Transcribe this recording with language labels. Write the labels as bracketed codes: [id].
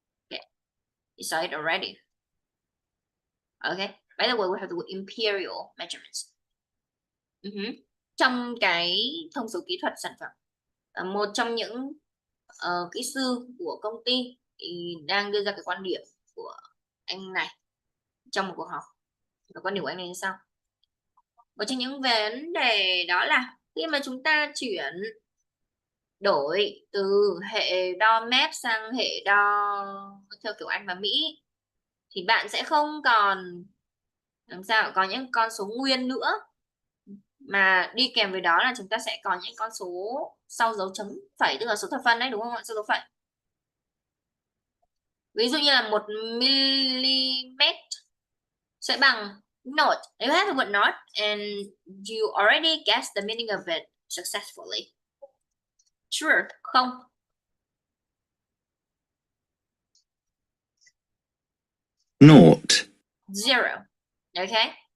[en] Okay, you saw it already. Okay, by the way, we have the word imperial measurements. [vi] Trong cái thông số kỹ thuật sản phẩm, một trong những kỹ sư của công ty thì đang đưa ra cái quan điểm của anh này trong một cuộc họp. Và quan điểm của anh này như sau? Một trong những vấn đề đó là khi mà chúng ta chuyển đổi từ hệ đo mét sang hệ đo theo kiểu Anh và Mỹ thì bạn sẽ không còn làm sao có những con số nguyên nữa, mà đi kèm với đó là chúng ta sẽ có những con số sau dấu chấm phẩy, tức là số thập phân đấy, đúng không ạ? Sau dấu phẩy. Ví dụ như là 1 mm sẽ bằng note. [en] You have the word note and you already guessed the meaning of it successfully. Sure, không. Naught. Zero. Okay.